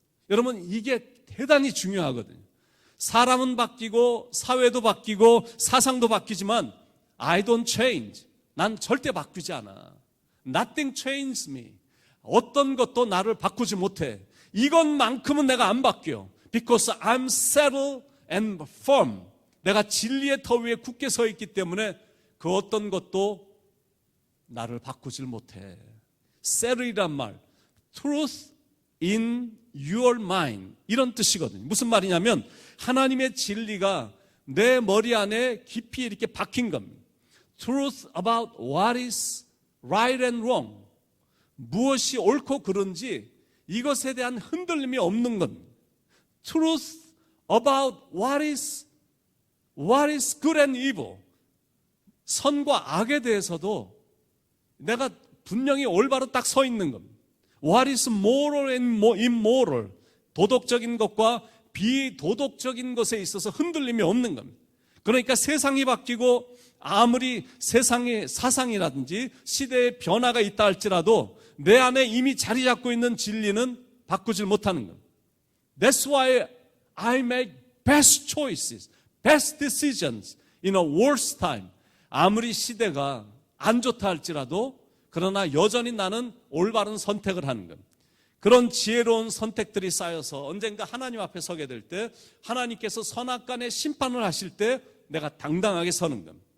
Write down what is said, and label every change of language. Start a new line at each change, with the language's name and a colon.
Korean: 여러분, 이게 대단히 중요하거든요. 사람은 바뀌고 사회도 바뀌고 사상도 바뀌지만
English: I don't change.
Korean: 난 절대 바뀌지 않아.
English: Nothing changes me.
Korean: 어떤 것도 나를 바꾸지 못해. 이것만큼은 내가 안 바뀌어.
English: Because I'm settled and firm.
Korean: 내가 진리의 터 위에 굳게 서 있기 때문에 그 어떤 것도 나를 바꾸질 못해. settle이란 말,
English: truth in your mind,
Korean: 이런 뜻이거든요. 무슨 말이냐면 하나님의 진리가 내 머리 안에 깊이 이렇게 박힌 겁니다.
English: Truth about what is right and wrong,
Korean: 무엇이 옳고 그른지 이것에 대한 흔들림이 없는 겁니다.
English: Truth about what is good and evil,
Korean: 선과 악에 대해서도 내가 분명히 올바로 딱 서 있는 겁니다.
English: What is moral and immoral,
Korean: 도덕적인 것과 비도덕적인 것에 있어서 흔들림이 없는 겁니다. 그러니까 세상이 바뀌고 아무리 세상의 사상이라든지 시대의 변화가 있다 할지라도 내 안에 이미 자리 잡고 있는 진리는 바꾸질 못하는 겁니다.
English: That's why I make best choices, best decisions in a worse time.
Korean: 아무리 시대가 안 좋다 할지라도 그러나 여전히 나는 올바른 선택을 하는 것. 그런 지혜로운 선택들이 쌓여서 언젠가 하나님 앞에 서게 될 때 하나님께서 선악간의 심판을 하실 때 내가 당당하게 서는 것.